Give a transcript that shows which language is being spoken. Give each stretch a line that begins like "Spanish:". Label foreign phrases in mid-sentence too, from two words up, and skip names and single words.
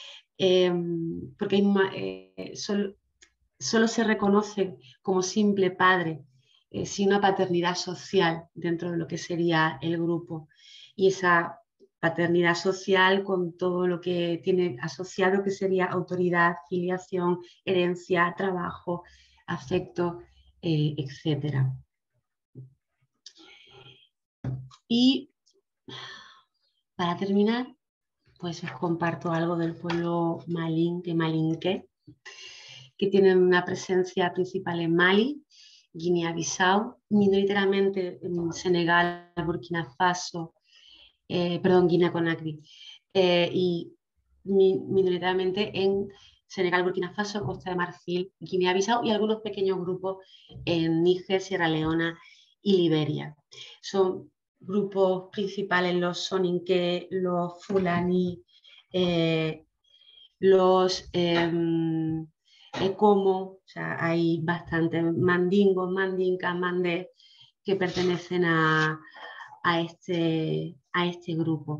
Spanish: porque solo se reconoce como simple padre sin una paternidad social dentro de lo que sería el grupo, y esa paternidad social con todo lo que tiene asociado, que sería autoridad, filiación, herencia, trabajo, afecto, etcétera. Y para terminar, pues os comparto algo del pueblo malinké, que tienen una presencia principal en Mali, Guinea-Bissau, minoritariamente en Senegal, Burkina Faso, Guinea-Conakry, y minoritariamente en Senegal, Burkina Faso, Costa de Marfil, Guinea-Bissau y algunos pequeños grupos en Níger, Sierra Leona y Liberia. Son grupos principales los soninké, los fulani, los Ecomo, o sea, hay bastantes mandingos, mandinkas, mandés que pertenecen a este grupo.